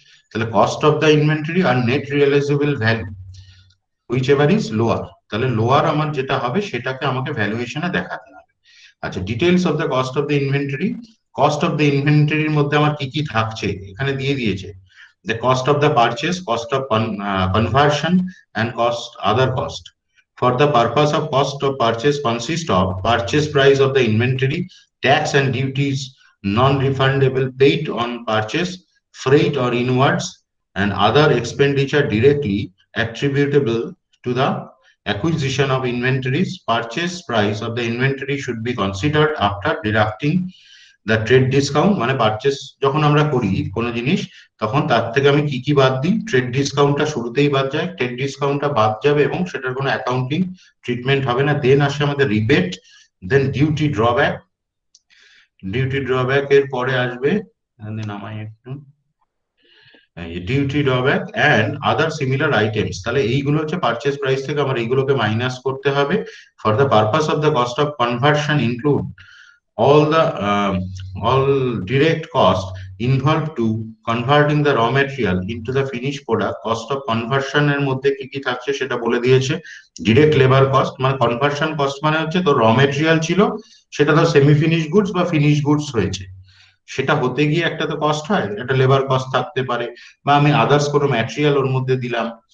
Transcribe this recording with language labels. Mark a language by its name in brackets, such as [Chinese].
[Bangla] তাহলে cost of the inventory আর net রিয়ালাইজেবল value, [English] whichever is lower, [Bangla] তাহলে lower আমার যেটা হবে সেটাকে আমাকে ভ্যালুয়েশনে দেখাতে হবে। আচ্ছা, details of the cost of the inventory. Cost of the ইনভেন্টরির মধ্যে আমার কি কি থাকছে এখানে দিয়ে দিয়েছে। [English] The cost of the purchase, cost of conversion and cost other cost. For the purpose of cost of purchase consist of purchase price of the inventory, tax and duties non-refundable paid on purchase, freight or inwards, and other expenditure directly attributable to the acquisition of inventories. Purchase price of the inventory should be considered after deducting the trade discount, [Bangla] মানে purchase যখন আমরা করি কোনো জিনিস, তখন তার থেকে আমি কি কি বাদ দিই, ট্রেড ডিসকাউন্টটা শুরুতেই বাদ যায়, ট্রেড ডিসকাউন্টটা বাদ যাবে এবং সেটার কোনো অ্যাকাউন্টিং ট্রিটমেন্ট হবে না। দেন আসে আমাদের রিবেট, দেন ডিউটি ড্রব্যাক, ডিউটি ড্রব্যাক এর পরে আসবে, নামাই একটু, duty drawback [English] And other similar items. [Bangla] তাহলে এইগুলো হচ্ছে পারচেস প্রাইস থেকে আমার এইগুলোকে মাইনাস করতে হবে। [English] For the purpose of the cost of conversion include all the all direct cost involved to converting the raw material into the finished product। [Bangla] cost of conversion এর মধ্যে কি কি থাকছে সেটা বলে দিয়েছে। direct labor cost, মানে conversion cost মানে হচ্ছে তো র মেটেরিয়াল ছিল, সেটা তো সেমি ফিনিশ গুডস বা ফিনিশ গুডস হয়েছে, সেটা হতে গিয়ে একটা তো কস্ট হয়, একটা লেবার কস্ট থাকতে পারে, বা আমি আদার্স কোনো ম্যাটেরিয়াল ওর মধ্যে দিলাম।